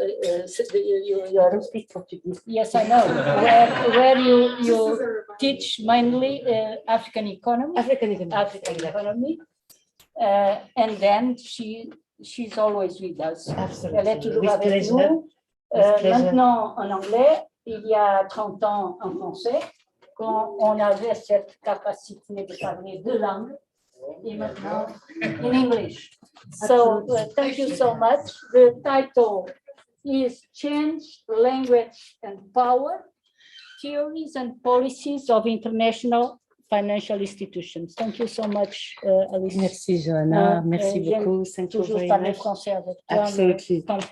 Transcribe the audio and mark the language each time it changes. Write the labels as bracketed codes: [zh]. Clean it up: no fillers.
[en] I don't speak Portuguese. Yes, I know, where you teach mainly African economy, and then she's always with us. Absolutely. [fr] Elle est toujours avec nous, maintenant en anglais, il y a 30 ans en français, quand on avait cette capacité de parler deux langues, et maintenant [en] in English. So thank you so much. The title is Change, Language and Power, Theories and Policies of International Financial Institutions. Thank you so much, Alice. [fr] Merci, Johanna. Merci beaucoup. [en] Thank you very much. Absolutely.